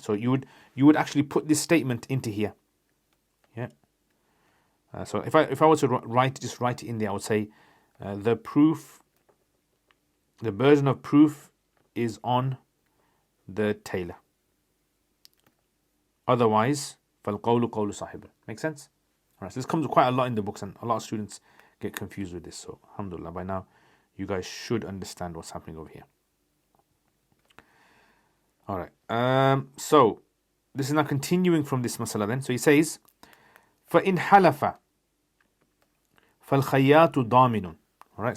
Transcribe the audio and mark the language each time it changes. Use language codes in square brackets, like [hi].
[ar] So you would actually put this statement into here, yeah. So if I was to write it in there, I would say the burden of proof is on the tailor. Otherwise, فَالْقَوْلُ قَوْلُ صَاحِبٍ. [en] Make sense? All right, so this comes quite a lot in the books, and a lot of students get confused with this. So, alhamdulillah, by now, you guys should understand what's happening over here. All right. So, this is now continuing from this masala then. So he says, [ar] فَإِنْ حَلَفَ فَالْخَيَّاتُ ضَامِنٌ. [en] All right.